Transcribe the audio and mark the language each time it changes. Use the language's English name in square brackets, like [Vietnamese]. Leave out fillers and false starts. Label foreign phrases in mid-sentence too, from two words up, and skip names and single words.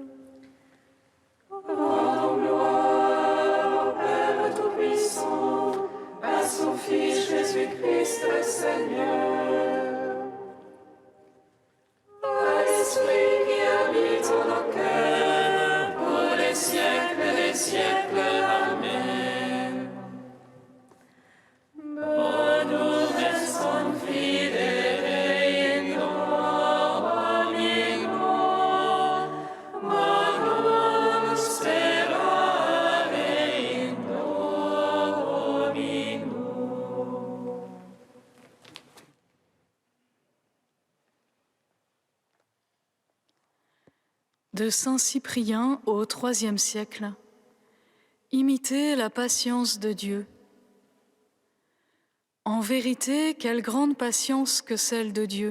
[French] Rendons gloire au Père Tout-Puissant, à son Fils Jésus-Christ le Seigneur. À l'Esprit qui habite en nos cœurs, pour les siècles des siècles. Amen. [Latin] Bonum est confidere in Domino, bonum sperare in Domino. [French] De Saint Cyprien au IIIe siècle. Imitez la patience de Dieu. En vérité, quelle grande patience que celle de Dieu.